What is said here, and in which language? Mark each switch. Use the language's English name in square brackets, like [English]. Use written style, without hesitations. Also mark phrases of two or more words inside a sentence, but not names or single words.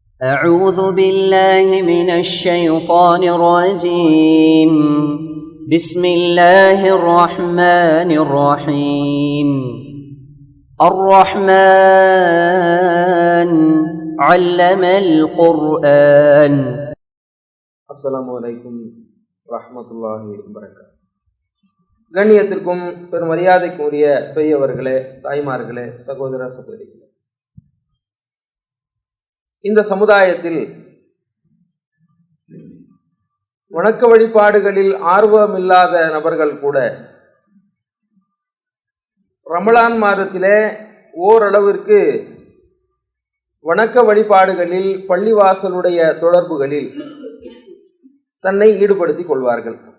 [Arabic] أعوذ بالله من الشيطان الرجيم بسم الله الرحمن الرحيم الرحمن علم القرآن. السلام عليكم ورحمة الله وبركاته. [Tamil] கண்ணியத்திற்கும் பெரும் மரியாதைக்கும் உரிய பெரியவர்களே, தாய்மார்களே, சகோதர சகோதரிகளே, இந்த சமுதாயத்தில் வணக்க வழிபாடுகளில் ஆர்வமில்லாத நபர்கள் கூட ரமலான் மாதத்திலே ஓரளவிற்கு வணக்க வழிபாடுகளில் பள்ளிவாசலுடைய தொடர்புகளில் தன்னை ஈடுபடுத்திக் கொள்வார்கள்.